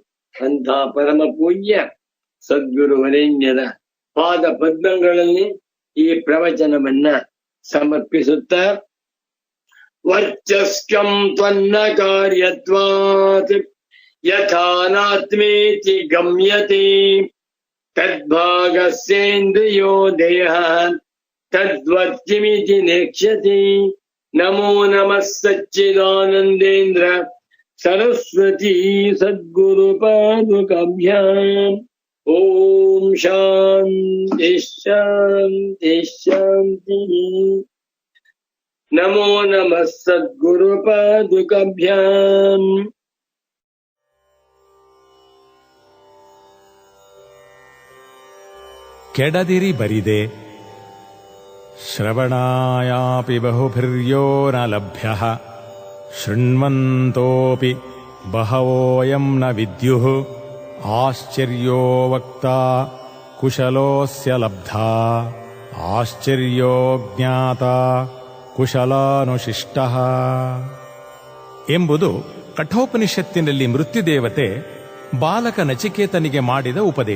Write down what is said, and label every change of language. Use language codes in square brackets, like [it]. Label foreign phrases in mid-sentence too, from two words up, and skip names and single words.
[kn] ಅಂಥ ಪರಮ ಪೂಜ್ಯ ಸದ್ಗುರು ವರೇಣ್ಯರ ಪಾದ ಪದ್ಮಗಳಲ್ಲಿ ಈ ಪ್ರವಚನವನ್ನ ಸಮರ್ಪಿಸುತ್ತಾ, [sa] ವರ್ಚಸ್ಕಂ ತ್ವನ್ನ ಕಾರ್ಯತ್ವಾತ್ ಯಥಾನಾತ್ಮೇತಿ ಗಮ್ಯತೆ ತದ್ಭಾಗಸ್ಯೇಂದ್ರಿಯೋ ದೇಹ ತದ್ವತ್ಕಿಮಿತಿ ನೇಕ್ಷ್ಯತಿ. ನಮೋ ನಮಃ ಸಚ್ಚಿದಾನಂದೇಂದ್ರ ಸರಸ್ವತಿ ಸದ್ಗುರು ಪಾದುಕಾಭ್ಯಾಂ. ಓಂ ಶಾಂತಿ ಶಾಂತಿ ಶಾಂತಿ. ನಮೋ ನಮಃ ಸದ್ಗುರು ಪಾದುಕಾಭ್ಯಾಂ. [kn] ಕೆಡದಿರಿ ಬರಿದೆ [sa] ಶ್ರವಣಾಯಾಪಿ ಬಹುಭಿರ್ಯೋ ನ ಲಭ್ಯಃ ಶೃಣ್ವಂತೋಪಿ ಬಹವೋಯಂ ನ ವಿದ್ಯುಃ ಆಶ್ಚರ್ಯೋ ವಕ್ತಾ ಕುಶಲೋಸ್ಯ ಲಬ್ಧಾ ಆಶ್ಚರ್ಯೋ ಜ್ಞಾತಾ ಕುಶಲಾನುಶಿಷ್ಟಃ [kn] ಎಂಬುದು ಕಠೋಪನಿಷತ್ತಿನಲ್ಲಿ ಮೃತ್ಯುದೇವತೆ ಬಾಲಕ ನಚಿಕೇತನಿಗೆ ಮಾಡಿದ ಉಪದೇಶ.